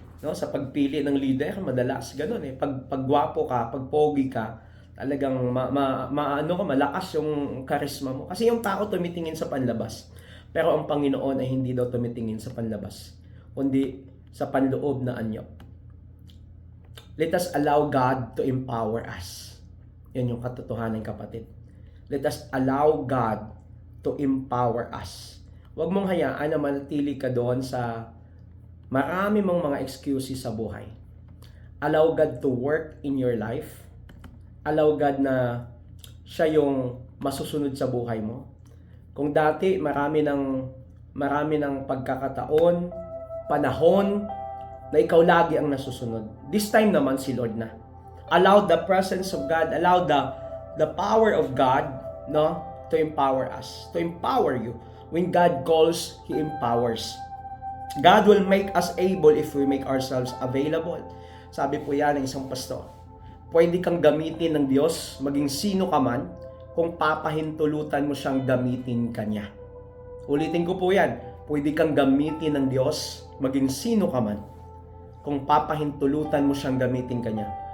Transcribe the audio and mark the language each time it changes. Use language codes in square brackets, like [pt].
[tl] No, sa pagpili ng leader, madalas ganun eh. Pag gwapo ka, pag pogi ka, talagang malakas yung karisma mo. Kasi yung tao tumitingin sa panlabas. Pero ang Panginoon ay hindi daw tumitingin sa panlabas, kundi sa panloob na anyo. [en] Let us allow God to empower us. [tl] Yan yung katotohanan, kapatid. [en] Let us allow God to empower us. [tl] Huwag mong hayaan na manatili ka doon sa marami mong mga excuses sa buhay. [en] Allow God to work in your life. Allow God [tl] na siya yung masusunod sa buhay mo. Kung dati marami ng pagkakataon, panahon na ikaw lagi ang nasusunod, [en] this time [tl] naman si Lord na. [en] Allow the presence of God, allow the power of God, no, to empower us, to empower you. When God calls, He empowers. God will make us able if we make ourselves available. [tl] Sabi po yan ng isang pastor. Pwede kang gamitin ng Diyos, maging sino ka man, kung papahintulutan mo siyang gamitin ka niya. Ulitin ko po yan. Pwede kang gamitin ng Diyos, maging sino ka man, kung papahintulutan mo siyang gamitin ka niya.